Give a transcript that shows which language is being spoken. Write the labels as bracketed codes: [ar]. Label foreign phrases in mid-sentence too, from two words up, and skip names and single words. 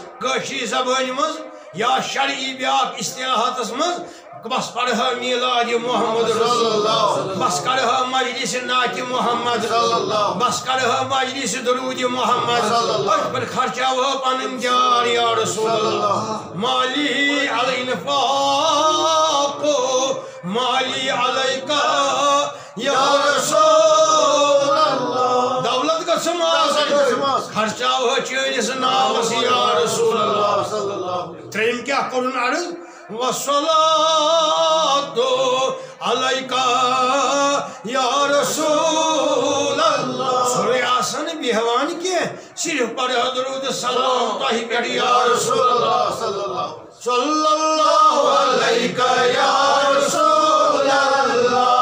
[ks] کٲشِرِ زبٲنۍ منٛز یا شرعی بیٛاکھ اصطلاحاتس منٛز بس پرہا میلاد [ar] محمد رسول [ks] اللہ بس کرہا مجلس نعت محمد بس کرہا مجلس درود محمد أتھ پر خرچاوہا پنٕنۍ جان [ar] یا رسول اللہ مالی علی انفاق مالی علیکا یا رسول اللہ [ks] دولت گژھٕم آسٕنۍ خرچاوہا چٲنِس ناوس [ar] یا رسول اللہ [ks] ترٛیٚیِم کیٛاہ کوٚرُن عرض وَالصَّلَاةُ [ar] عَلَيْكَ یا رسول اللہ [ks] سورُے آسان نہٕ بیٚہوان کینٛہہ صرف پرہا درود سلام تۄہہِ پٮ۪ٹھ [ar] یا رسول اللہ صلی اللہ علیکَ یا رسول اللہ